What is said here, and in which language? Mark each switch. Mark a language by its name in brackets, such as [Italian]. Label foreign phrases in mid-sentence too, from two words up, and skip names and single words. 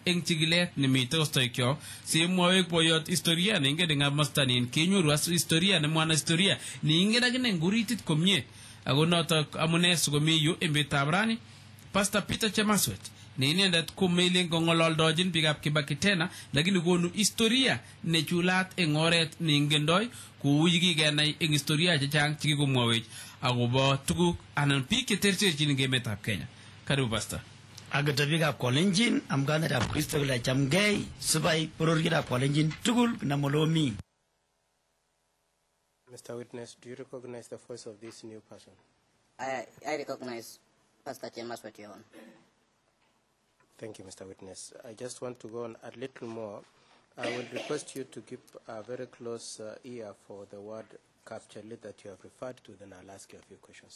[Kalenjin] eng chikilet nemite kostoikyo semwowek boyot historia ne ingen ngab mastanin kenyoru as historia ne mwana historia ne ingen akine nguritit komie ako noto amune sikomi yu imbetab rani Pastor Peter Chemaswet ne inendet ko mailing kongololdojin biikab Kibaki tena lakini konu historia ne chulat eng oret ne ingendoi kou yikikenai eng historia chechang chikikomwowech akobo tuguk anan biik cheterterchin eng emetab Kenya. Karibu Pastor. Agata biikab kolenjin amganetab Kristo kole chamgei sibai bororietab kolenjin tugul namolomi. [English] Mr. Witness, do you recognize the voice of this new person? I recognize Pastor Chemaswet, Your Honor. Thank you, Mr. Witness. I just want to go on a little more. I will request you to keep a very close ear for the word capture lead that you have referred to, then I'll ask you a few questions.